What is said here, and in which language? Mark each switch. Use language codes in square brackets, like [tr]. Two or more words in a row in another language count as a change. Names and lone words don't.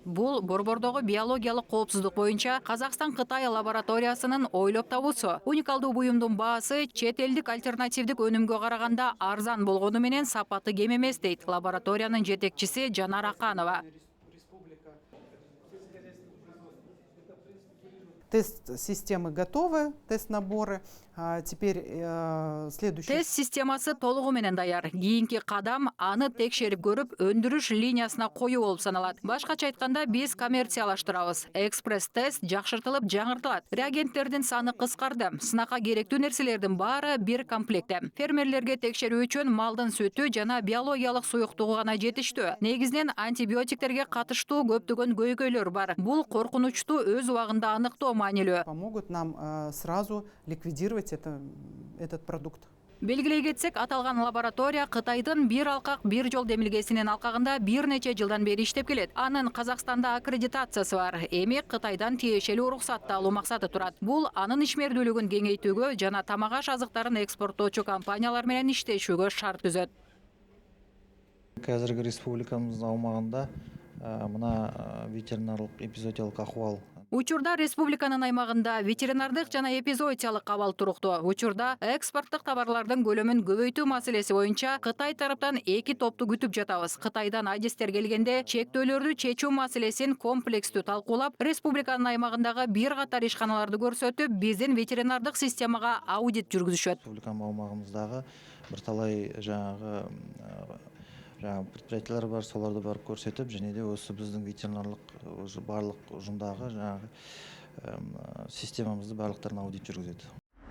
[ky] Бул борбордогу биологиялык коопсуздук боюнча Казакстан-Кытай лабораториясынын ойлоп табуусу. Уникалдуу буюмдун баасы чет элдик альтернативдик өнүмгө караганда арзан болгону менен сапаты кем эмес дейт лабораториянын жетекчиси Жанар Аканова. [ru] Тест-системы готовы, тест-наборы. Теперь следующий... [ky] Тест системасы толугу менен даяр. Кийинки кадам аны текшерип көрүп, өндүрүш линиясына коюу болуп саналат. Башкача айтканда, биз коммерциялаштырабыз. Экспресс-тест жакшыртылып, жаңыртылат. Реагенттердин саны кыскарды. Сынакка керектүү нерселердин баары бир комплектте. Фермерлерге текшерүү үчүн малдын сүтү жана биологиялык суюктугу гана жетиштүү. Негизинен антибиотиктерге катыштуу көптөгөн көйгөйлөр бар. Бул коркунучту өз убагында аныктоо маанилүү. [ru] Помогут нам сразу ликвидировать этот продукт. [ky] Белгилей кетсек, аталган лаборатория Кытайдын бир алкак бир жол демилгесинин алкагында бир нече жылдан бери иштеп келет. Анын Казакстанда аккредитациясы бар. Эми Кытайдан тиешелүү уруксатты алуу максаты турат. Бул анын ишмердүүлүгүн кеңейтүүгө жана тамак-аш азыктарын экспорттоочу компаниялар менен иштешүүгө шарт түзөт. [kk] Қазіргі республикамыздың аумағында мына ветеринарлық эпизоотиялық ахуал. [ky] Учурда республиканын аймагында ветеринардык жана эпизоотиялык абал туруктуу. Учурда экспорттук товарлардын көлөмүн көбөйтүү маселеси боюнча Кытай тараптан эки топту күтүп жатабыз. Кытайдан адистер келгенде чектөөлөрдү чечүү маселесин комплекстүү талкуулап, республиканын аймагындагы бир катар ишканаларды көрсөтүп, биздин ветеринардык системага аудит жүргүзүшөт. [kk] Республикам аумағымыздағы бір талай жаңағы предприятиялар бар, соларды барып көрсетіп, және де осы біздің ветеринарлық барлық ұжымдағы жаңағы системамызды барлықтарына аудит жүргізеді.